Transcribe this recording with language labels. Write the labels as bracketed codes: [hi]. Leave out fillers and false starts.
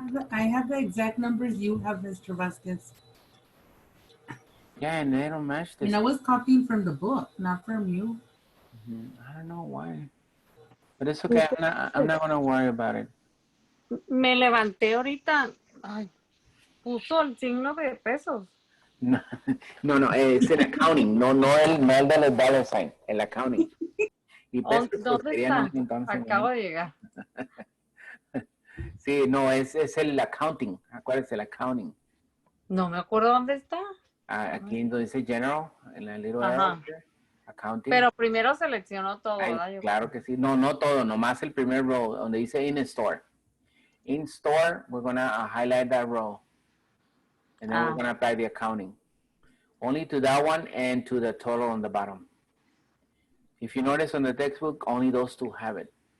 [en] I have the exact numbers you have, Mr. Vasquez. Yeah, and they don't match this. And I was copying from the book, not from you. I don't know why. But it's okay. I'm not going to worry about it. [es] Me levanté ahorita. Ay, puso el signo de pesos. [en] No, it's in accounting. [es] No el de los [en] dollar sign. El accounting. [es] ¿Dónde está? Acabo de llegar. Sí, no, es el accounting. Acuérdate, el accounting. No me acuerdo dónde está. Aquí donde dice general, en la little accounting. Pero primero seleccionó todo, ¿verdad? Claro que sí. No todo, nomás el primer row, donde dice in store. [en] In store, we're going to highlight that row. And then we're going to apply the accounting. Only to that one and to the total on the bottom. If you notice on the textbook, only those two have it.